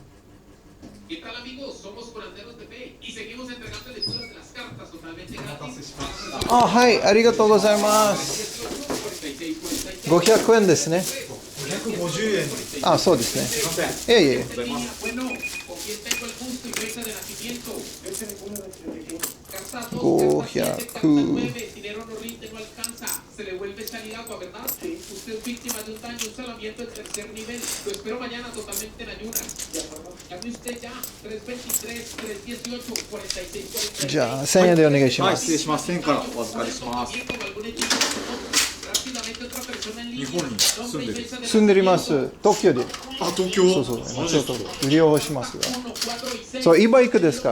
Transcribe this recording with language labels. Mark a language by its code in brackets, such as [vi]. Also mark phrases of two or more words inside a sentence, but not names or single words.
[en] Oh, hi, [ja] ありがとうございます。500円ですね。 550円。あ、そうですね。いえいえ。500。 [es] Se le vuelve salir agua, ¿verdad? Sí. Usted es víctima de un daño, un salamiento del tercer nivel. Lo espero mañana totalmente en ayunas. Llame usted ya, 323-318-4640. [ja] じゃあ、1000円でお願いします。はい、失礼します。1000からお預かりします。日本に住んでる。住んでいます。東京で。あ、東京。そうそう。ちょっと利用しますが。そう、いいバイクですか。